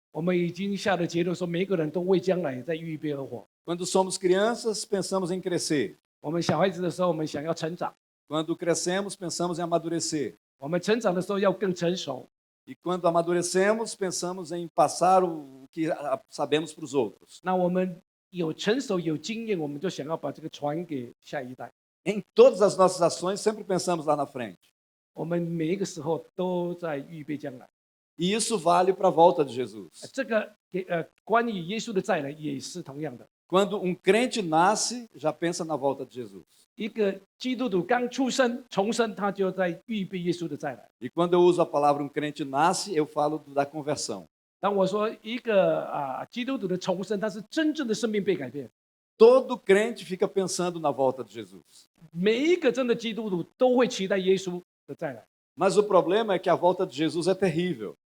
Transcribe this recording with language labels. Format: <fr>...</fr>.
<zh>我们已经下了结论，说每个人都为将来在预备而活。</zh> <pt>Quando somos crianças, pensamos em crescer.</pt> <zh>我们小孩子的时候，我们想要成长；</zh> <pt>Quando crescemos, pensamos em amadurecer.</pt> <zh>我们成长的时候要更成熟；</zh> <pt>E quando amadurecemos, pensamos em passar o que sabemos para os outros.</pt> <zh>那我们有成熟有经验，我们就想要把这个传给下一代。</zh> <pt>Em todas as nossas ações, sempre pensamos lá na frente.</pt> <zh>我们每一个时候都在预备将来。</zh> <pt>E isso vale para a volta de Jesus.</pt> <zh>这个关于耶稣的再来也是同样的。</zh> <pt>Quando crente nasce, já pensa na volta de Jesus.</pt> <zh>一个基督徒刚出生重生，他就在预备耶稣的再来。</zh> <pt>E quando eu uso a palavra crente nasce, eu falo da conversão.</pt> <zh>当我说一个基督徒的重生，他是真正的生命被改变。</zh> <pt>Todo crente fica pensando na volta de Jesus.</pt> <zh>每一个真的基督徒都会期待耶稣的再来。</zh> <pt>Mas o problema é que a volta de Jesus é terrível.</pt>